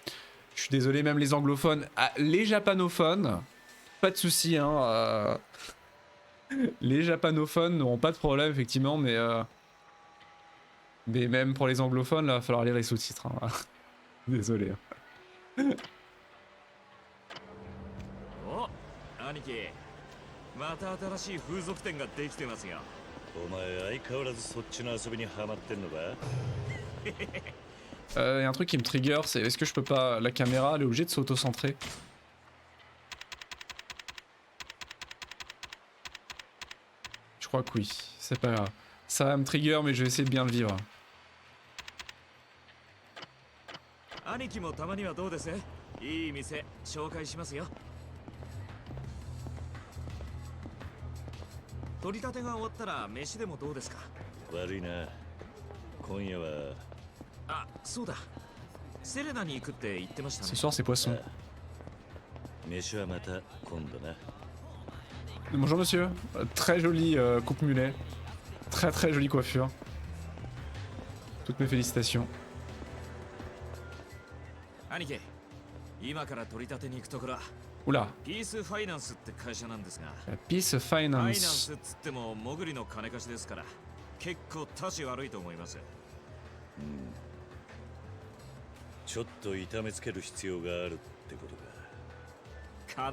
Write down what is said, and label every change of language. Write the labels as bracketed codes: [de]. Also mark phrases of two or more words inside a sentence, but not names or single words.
[fr] Je suis désolé, même les anglophones. Ah, les japanophones, pas de soucis. Hein, les japanophones n'auront pas de problème, effectivement, mais même pour les anglophones, là, va falloir lire les sous-titres. Hein. Désolé. Hein. [ja] お、兄貴、また新しい風俗店ができてますよ。お前相変わらずそっちの遊びにハマってんのか。 [fr] Y a un truc qui me trigger, c'est est-ce que je peux pas... La caméra, elle est obligée de s'auto-centrer. Je crois que oui, c'est pas grave. Ça va me trigger, mais je vais essayer de bien le vivre. [ja] 兄貴もたまにはどうです？いい店紹介しますよ。取り立てが終わったら飯でもどうですか？悪いな。今夜は。あ、そうだ。セレナに行くって言ってましたね。 [fr] Ce soir, c'est poisson. [ja] 飯はまた今度な。 [fr] Bonjour monsieur, très jolie coupe mulet, très très jolie coiffure. Toutes mes félicitations. [ja] 兄貴、今から取り立てに行くところ。 [fr] Oula. [ja] ピースファイナンスって会社なんですが。 [en] Peace [ja] ファイナン [en] Finance. [ja] スっつっても潜りの金貸しですから、結構タチ悪いと思います。ちょっと痛めつける必要があるってことか。